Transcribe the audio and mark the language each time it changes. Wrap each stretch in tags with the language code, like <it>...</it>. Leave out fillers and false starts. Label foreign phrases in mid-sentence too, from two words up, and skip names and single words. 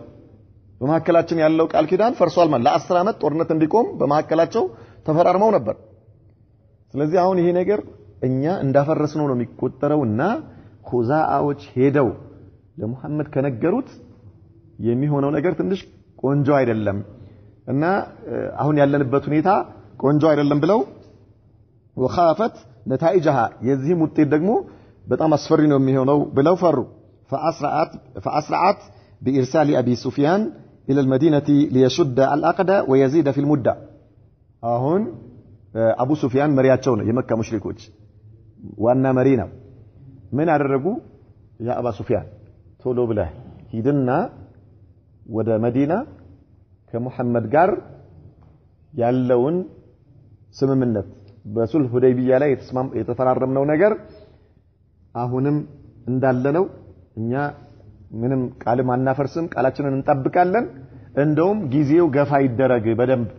<am>በመሐከላችን ያለው ቃል ኪዳን ፈርሷል ማለት ለ10 ዓመት ጦርነት እንዲቆም በመሐከላቸው ተፈራርመው ነበር። ስለዚህ አሁን ይሄ ነገር እኛ እንዳፈረስነው ነው የሚቆጠረውና ኹዛአዎች ሄደው ለሙሐመድ ከነገሩት የሚሆነው ነገር ትንሽ ቆንጆ አይደለም እና አሁን ያለንበት ሁኔታ ቆንጆ አይደለም ብለው</am> <ar>وخافت نتائجها</ar> <am>የዚህም ውጤት ደግሞ በጣም አስፈሪ ነው የሚሆነው ብለው ፈሩ።</am> <ar>فأسرعت بإرسال أبي سفيان إلى المدينة ليشد العقد ويزيد في المدة.</ar> <am>አሁን አቡ ሱፊያን መሪያቸው ነው፣ የመካ ሙሽሪኮች ዋና መሪ ነው። ምን አደረጉ? ያ አባ ሱፊያን ቶሎ ብለህ ሂድና ወደ መዲና ከሙሐመድ ጋር ያለውን ስምምነት በሱልህ ሁደይቢያ ላይ የተፈራረምነው ነገር አሁንም እንዳለነው እኛ ምንም ቃልም አናፈርስም፣ ቃላችንን እንጠብቃለን፣ እንደውም ጊዜው ገፋ ይደረግ በደንብ</am>